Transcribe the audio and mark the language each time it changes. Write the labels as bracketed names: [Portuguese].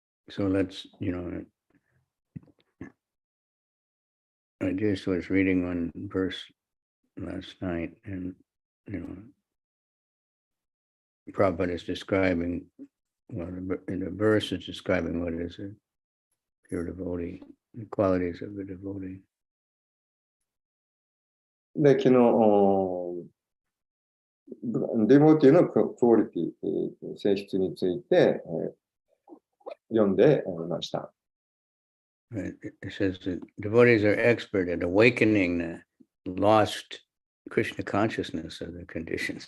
[English] So let's, I just was reading one verse last night, and Prabhupada is describing, the verse is describing what is a pure devotee, the qualities of a devotee. [Japanese] で、昨日、デボティのクオリティ、性質について、読んでみました。 [English] It says that devotees are expert at awakening the lost Krishna consciousness of the conditions.